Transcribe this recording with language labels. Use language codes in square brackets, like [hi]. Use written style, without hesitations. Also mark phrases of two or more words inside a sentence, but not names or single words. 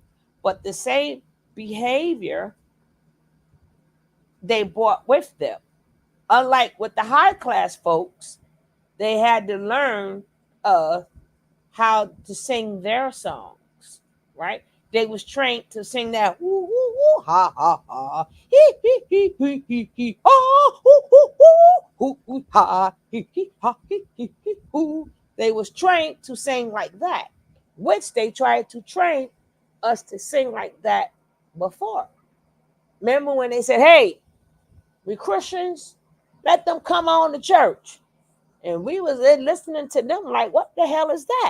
[en] But the same behavior they brought with them. Unlike with the high class folks, they had to learn how to sing their songs, right? They was trained to sing that woo woo woo ha ha ha hee ha hoo hoo hoo hoo ha hee ha hee hoo. They was trained to sing like that, which they tried to train us to sing like that before. Remember when they said, "Hey, we Christians, let them come on to church," and we was there listening to them like, "What the hell is that?"